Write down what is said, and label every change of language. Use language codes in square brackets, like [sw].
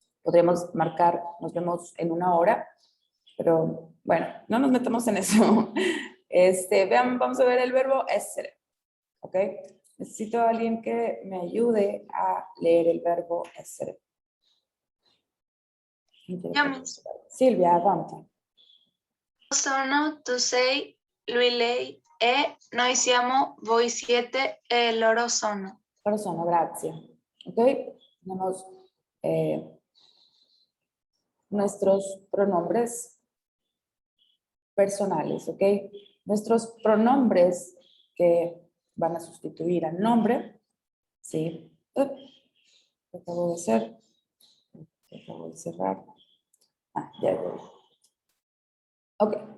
[es] Podríamos marcar, nos vemos en 1 hora, pero bueno, no nos metamos en eso. Vean, vamos a ver el verbo essere, ¿ok? Necesito a alguien que me ayude a leer el verbo essere. [it] Io, Miss. Silvia, avanti. Sono, tu sei, lui, lei, e noi siamo, voi siete, e loro sono. Loro sono, grazie. ¿Ok? [es] Tenemos nuestros pronombres personales, ¿ok? Nuestros pronombres que van a sustituir al nombre, ¿sí? ¿Qué acabo de hacer? ¿Qué acabo de cerrar? Ah, ya voy. Ok.